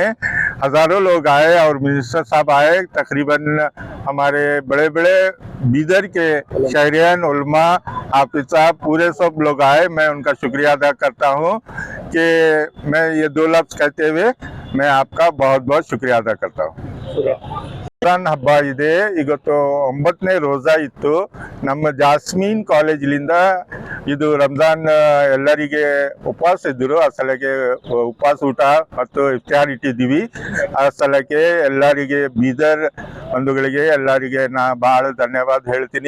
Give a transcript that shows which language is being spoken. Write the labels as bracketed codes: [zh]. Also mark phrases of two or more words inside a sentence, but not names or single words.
[hi] हज़ारों लोग आए और मिनिस्टर साहब आए। तकरीबन हमारे बड़े बड़े बीदर के शहरियान, उलमा, हाफिज़ साहब पूरे सब लोग आए। मैं उनका शुक्रिया अदा करता हूँ कि मैं ये 2 लफ्ज़ कहते हुए मैं आपका बहुत बहुत शुक्रिया अदा करता हूँ। [kn] ರಂಜಾನ್ ಹಬ್ಬ ಇದೆ. ಇವತ್ತು 9ನೇ ರೋಜಾ ಇತ್ತು. ನಮ್ಮ ಜಾಸ್ಮಿನ್ ಕಾಲೇಜಿನಿಂದ ಇದು ರಂಜಾನ್ ಎಲ್ಲರಿಗೆ ಉಪವಾಸ ಇದ್ದರು. ಆ ಸಲಕ್ಕೆ ಉಪವಾಸ ಊಟ ಮತ್ತು ಇಫ್ತಾರ್ ಇಟ್ಟಿದ್ದೀವಿ. ಆ ಸಲಕ್ಕೆ ಎಲ್ಲರಿಗೆ ಬೀದರ್ ಬಂಧುಗಳಿಗೆ ಎಲ್ಲರಿಗೆ ನಾ ಭಾಳ ಧನ್ಯವಾದ ಹೇಳ್ತೀನಿ.